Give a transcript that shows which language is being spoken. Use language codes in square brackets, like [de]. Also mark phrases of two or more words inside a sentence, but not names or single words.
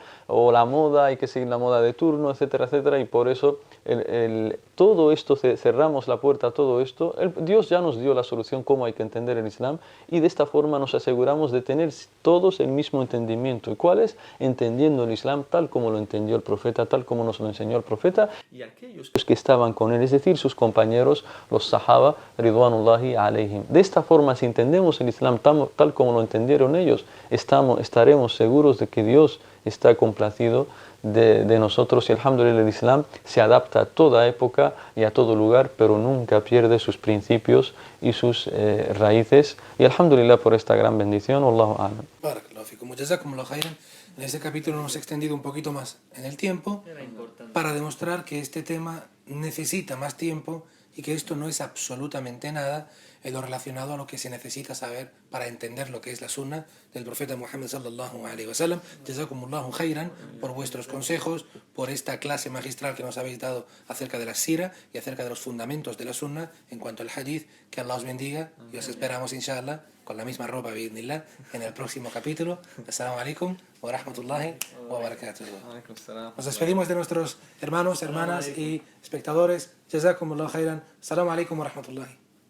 [es] O la moda, hay que seguir la moda de turno, etcétera, etcétera. Y por eso todo esto, cerramos la puerta a todo esto. Dios ya nos dio la solución cómo hay que entender el Islam, y de esta forma nos aseguramos de tener todos el mismo entendimiento. ¿Y cuál es? Entendiendo el Islam tal como lo entendió el profeta, tal como nos lo enseñó el profeta y aquellos que estaban con él, es decir, sus compañeros, los sahaba, [ar] رضوان الله عليهم. [es] De esta forma, si entendemos el Islam tal como lo entendieron ellos, estaremos seguros de que Dios está complacido de nosotros, y alhamdulillah, el Islam se adapta a toda época y a todo lugar, pero nunca pierde sus principios y sus raíces, y alhamdulillah por esta gran bendición. [ar] والله أعلم. بارك الله فيكم. جزاكم الله خيرا. [es] En este capítulo nos hemos extendido un poquito más en el tiempo para demostrar que este tema necesita más tiempo y que esto no es absolutamente nada en lo relacionado a lo que se necesita saber para entender lo que es la sunna del profeta Muhammad [ar] صلى الله عليه وسلم. جزاكم الله خيرا [es] por vuestros consejos, por esta clase magistral que nos habéis dado acerca de la sira y acerca de los fundamentos de la sunna en cuanto al hadith. Que Allah os bendiga y os esperamos, inshallah, con la misma ropa, bi'idhnillah, en el próximo capítulo. [ar] السلام عليكم ورحمة الله وبركاته. [es] Nos despedimos de nuestros hermanos, hermanas y espectadores. [ar] جزاكم الله خيرا. السلام عليكم ورحمة الله.